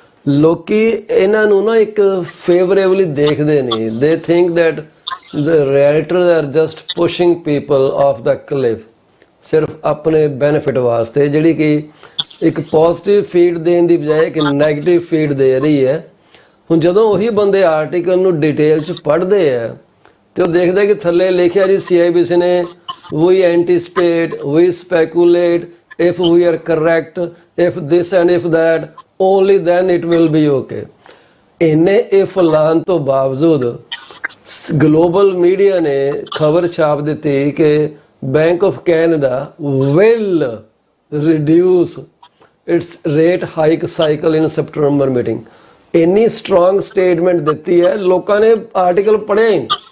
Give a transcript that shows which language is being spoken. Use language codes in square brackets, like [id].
[pa] ਲੋਕੀ ਇਹਨਾਂ ਨੂੰ ਨਾ ਇੱਕ ਫੇਵਰੇਬਲੀ ਦੇਖਦੇ ਨਹੀਂ। [en] they think that the realtors are just pushing people off the cliff, [pa] ਸਿਰਫ ਆਪਣੇ ਬੈਨੀਫਿਟ ਵਾਸਤੇ, ਜਿਹੜੀ ਕਿ ਇੱਕ ਪੋਜ਼ਿਟਿਵ ਫੀਡ ਦੇਣ ਦੀ ਬਜਾਏ ਇੱਕ ਨੈਗੇਟਿਵ ਫੀਡ ਦੇ ਰਹੀ ਹੈ। ਹੁਣ ਜਦੋਂ ਉਹੀ ਬੰਦੇ ਆਰਟੀਕਲ ਨੂੰ ਡਿਟੇਲ 'ਚ ਪੜ੍ਹਦੇ ਆ ਤੇ ਉਹ ਦੇਖਦੇ ਕਿ ਥੱਲੇ ਲਿਖਿਆ ਜੀ CIBC ਨੇ [en] we anticipate, we speculate, if we are correct, if this and if that, only then it will be okay। [pa] ਇੰਨੇ if ਲਾਉਣ ਤੋਂ ਬਾਵਜੂਦ ਗਲੋਬਲ ਮੀਡੀਆ ਨੇ ਖਬਰ ਛਾਪ ਦਿੱਤੀ ਕਿ bank of Canada [en] will reduce its rate hike cycle in September meeting। [pa] ਇੰਨੀ ਸਟਰੋਂਗ ਸਟੇਟਮੈਂਟ ਦਿੱਤੀ ਹੈ, ਲੋਕਾਂ ਨੇ ਆਰਟੀਕਲ ਪੜ੍ਹਿਆ ਹੀ।